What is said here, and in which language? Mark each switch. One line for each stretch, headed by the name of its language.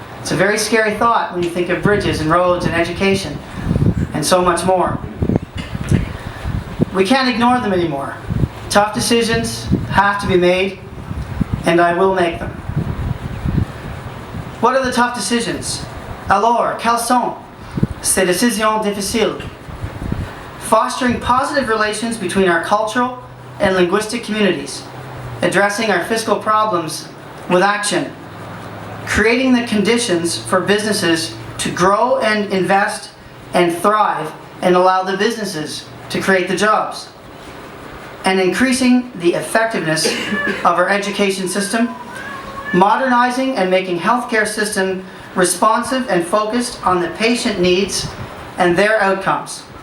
English: It's a very scary thought when you think of bridges and roads and education and so much more. We can't ignore them anymore. Tough decisions have to be made, and I will make them. What are the tough decisions?
French: Alors, quelles sont ces décisions difficiles?
English: Fostering positive relations between our cultural and linguistic communities, addressing our fiscal problems with action, creating the conditions for businesses to grow and invest and thrive and allow the businesses to create the jobs, and increasing the effectiveness of our education system, modernizing and making healthcare system responsive and focused on the patient needs and their outcomes.